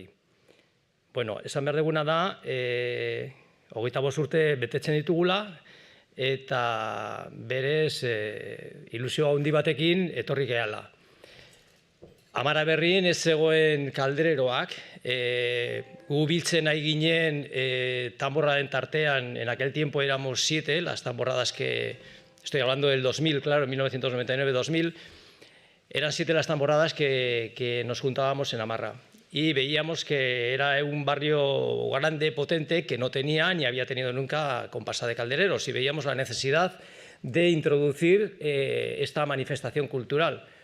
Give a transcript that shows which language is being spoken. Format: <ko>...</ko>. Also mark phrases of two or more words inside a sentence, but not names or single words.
<eu>Esan behar duguna da, 25 urte betetzen ditugula, eta berez ilusio handi batekin etorri gehala. Amara Berrin ez zegoen kaldereroak, gu biltzen nahi ginen tamborraden tartean,</eu> <es>en aquel tiempo éramos 7, las tamborradas que, estoy hablando del 2000, claro, 1999-2000, eran 7 las tamborradas que nos juntábamos en Amarra. Y veíamos que era un barrio grande, potente, que no tenía ni había tenido nunca comparsa de caldereros, y veíamos la necesidad de introducir esta manifestación cultural.</es>